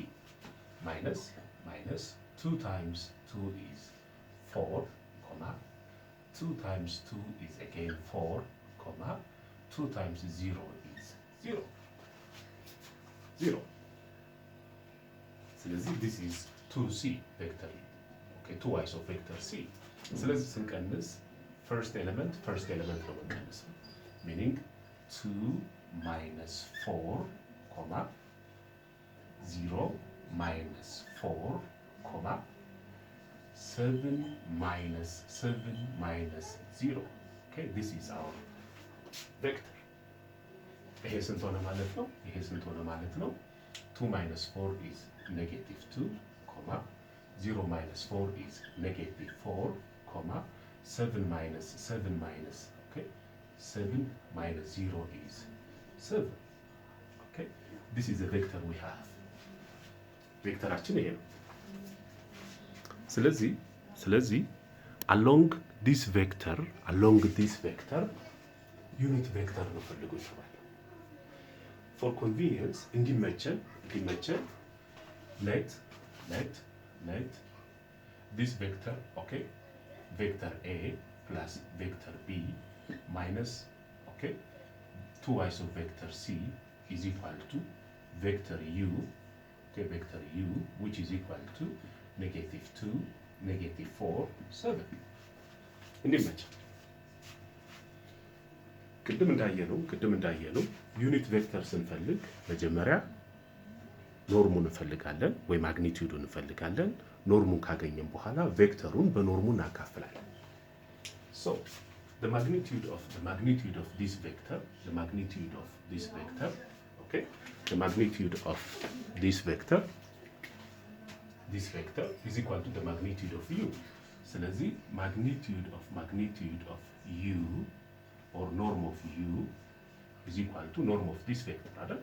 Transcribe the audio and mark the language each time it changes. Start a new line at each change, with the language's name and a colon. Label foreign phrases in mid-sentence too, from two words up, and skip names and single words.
English: Minus 2 times 2 is 4, 2 times 2 is again 4, 2 times 0 is 0. 0. So this is 2c vector. Okay, 2i's of vector c.
Amharic: ስለዚህ ስንቀንስ
English: first element
Amharic: ነው የምንቀንሰው
English: meaning 2 minus 4, 0 minus 4, 7 minus 0. Okay, this is our vector.
Amharic: ይሄ ስንት ሆነ ማለት ነው?
English: 2 minus 4 is negative 2, 0 minus 4 is negative 4, 7 minus, okay, 7 minus 0 is 7. Okay, this is the vector we have.
Amharic: ቬክተራችን ይሄ ነው። ስለዚህ
English: along this vector unit vector
Amharic: ነው ፈልጉ ይችላል።
English: for convenience
Amharic: እንዲመቸን
English: let this vector, okay, vector a plus vector b minus, okay, 2i's of vector c is equal to vector u, okay, vector u, which is equal to negative 2, negative 4, 7.
Amharic: እንዲመቸን ቅድም እንዳየነው
English: unit vector
Amharic: ስንፈልግ መጀመሪያ ኖርሙን እንፈልጋለን ወይ ማግኒቲዩዱን እንፈልጋለን። ኖርሙን ካገኘን በኋላ ቬክተሩን በኖርሙ እናካፍላለን።
English: so the magnitude of this vector okay, the magnitude of this vector is equal to the magnitude of u. ስለዚህ magnitude of u or norm of u is equal to norm of this vector, right?